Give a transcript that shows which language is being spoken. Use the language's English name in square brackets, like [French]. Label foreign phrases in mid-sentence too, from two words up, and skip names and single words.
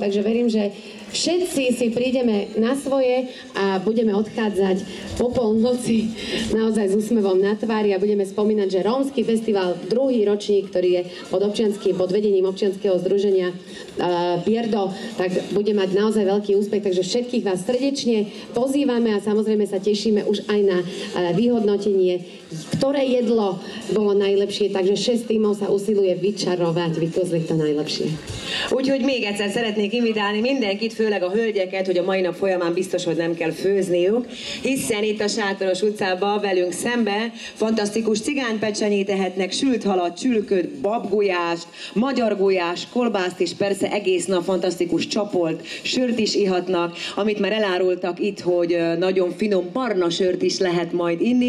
[Slovak] Takže verím, že všetci si prídeme na svoje a budeme odchádzať po polnoci naozaj s úsmevom na tvári a budeme spomínať, že Rómsky festival, druhý ročník, ktorý je pod vedením občianskeho združenia Pierdo, tak bude mať naozaj veľký úspech, takže všetkých vás srdečne pozývame a samozrejme sa tešíme už aj na vyhodnotenie, ktoré jedlo bolo najlepšie, takže 6 tímov sa usiluje vyčarovať, vykozliť to najlepšie. [Hungarian] Úgyhogy még egyszer szeretnék invitálni mindenkit, főleg a hölgyeket, hogy a mai nap folyamán biztos, hogy nem kell főzniük, hiszen itt a Sátoros utcában velünk szembe fantasztikus cigánypecsenyét ehetnek, sült halat, csülköt, babgulyást, magyar gulyás, kolbászt és persze egész nap fantasztikus csapolt, sört is ihatnak, amit már elárultak itt, hogy nagyon finom barna sört is lehet majd inni.